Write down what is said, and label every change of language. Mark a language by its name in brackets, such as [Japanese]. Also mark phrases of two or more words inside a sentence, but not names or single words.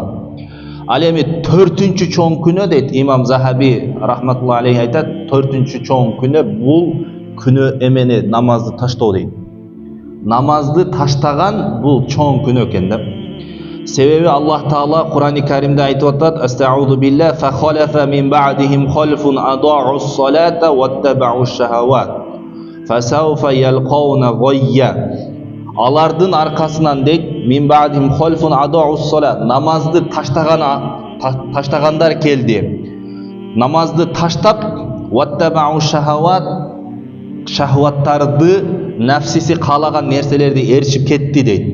[Kyrgyz] Ал эми төртүнчү чоң күнөө дейт имам Захаби [Arabic] رحمة الله عليه [Kyrgyz] айтат, төртүнчү чоң күнөө бул күнөө эмени, намазды таштоо дейт. Намазды таштаган бул чоң күнөө экен да. Себеби Аллах Таала Кур'ани Каримде айтып атат: [Arabic] "أستعيذ بالله فخلف من بعدهم خلف أضاعوا الصلاة واتبعوا الشهوات فسوف يلقون غيا". [Kyrgyz] Алардын аркасынан дейт, [Arabic] من بعدهم خلف أضاعوا الصلاة, [Kyrgyz] намазды таштагандар келди. Намазды таштап, [Arabic] واتبعوا الشهوات, [Kyrgyz] шахваттарды, нафсиси каалаган нерселерди ээрчип кетти дейт.